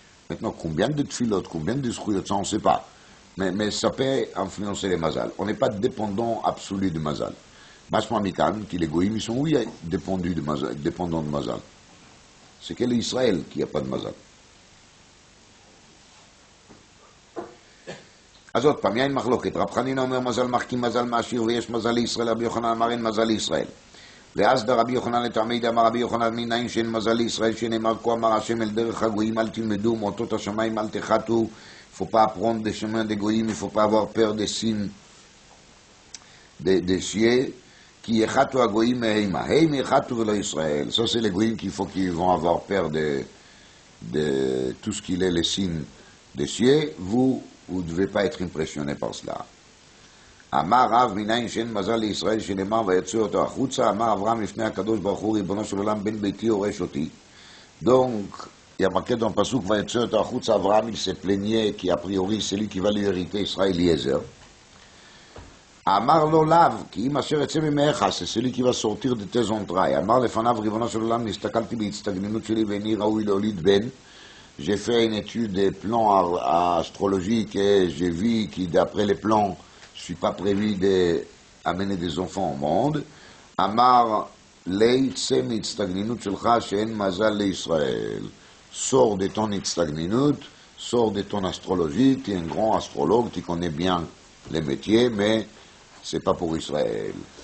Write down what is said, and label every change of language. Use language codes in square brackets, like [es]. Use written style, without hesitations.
[fr] Maintenant, combien de tfilotes, combien de zkuyot, ça on ne sait pas. Mais ça peut influencer les mazal. On n'est pas dépendant absolu de mazal. Masma Mikan, qui les goïms, ils sont oui dépendants de mazal. C'est que l'Israël qui n'a pas de mazal. [he] אז עוד פעם, יין מחלוקת, רב חנינא אומר מזל מחכים מזל מעשיר ויש מזל לישראל, רבי יוחנן אמר אין מזל לישראל. ואסדא רבי יוחנן לטעמי דאמר רבי יוחנן מנין שאין מזל לישראל, שנאמר כה אמר השם אל דרך הגויים אל תלמדו, מאותות השמיים אל תחתו, [fr] il faut pas apprendre des chemins des goïms, il ne faut pas avoir peur des signes des cieux, [he] qui yechatu hagoïm meheima, heim yechatu velo Israël. [fr] Ça c'est les goïms qu'il faut qu'ils vont avoir peur de tout ce qu'il est les signes des cieux, vous ne devez pas être impressionné par cela. [he] אמר רב מניין שאין מזל לישראל שנאמר ויצאו אותו החוצה, אמר אברהם לפני הקדוש ברוך הוא ריבונו של עולם בן ביתי הורש אותי. [fr] Donc, il y a marqué dans le pasuk [he] ויצאו אותו החוצה, [fr] אברהם il s'est plaigné qui a priori c'est lui qui va lui hériter Israël Eliezer. [he] אמר לו לאו, כי אם אשר יצא ממך, [fr] c'est celui qui va sortir de tes entrailles. [he] אמר לפניו ריבונו של עולם, נסתכלתי בהצטגננות שלי ואיני ראוי להוליד בן. [fr] J'ai fait une étude des plans astrologiques et j'ai vu que d'après les plans, je ne suis pas prévu d'amener des enfants au monde. [he] Amar leitse mitztagninut shelcha she'en mazal leIsraël. [fr] Sors de ton itztagninut, sors de ton astrologie, tu es un grand astrologue, tu connais bien les métiers, mais c'est pas pour Israël.